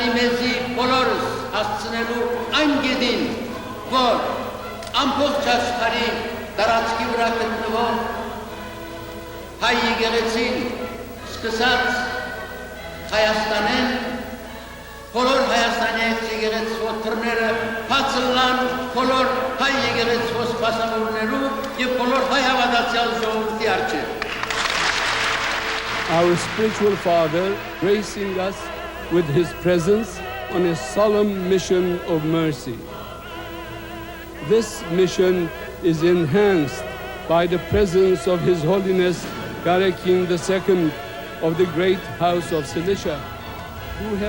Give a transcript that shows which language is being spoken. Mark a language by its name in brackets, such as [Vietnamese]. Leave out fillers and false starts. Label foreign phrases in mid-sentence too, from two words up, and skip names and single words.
[Armenian] մեզի բոլորս հասցնելու այն գետին, որ ամբողջ աշխարհի տարածքի վրա գտնվող հայ եկեղեցին սկսած Հայաստանեն, բոլոր Հայաստանի եկեղեցու թռները բաց լան, բոլոր հայ եկեղեցու սպասավորներու եւ բոլոր հայ հավատացյալ ժողովրդի առջև. [English] Our spiritual father gracing us with his presence on a solemn mission of mercy. This mission is enhanced by the presence of His Holiness Garek King II of the Great House of Cilicia, who has...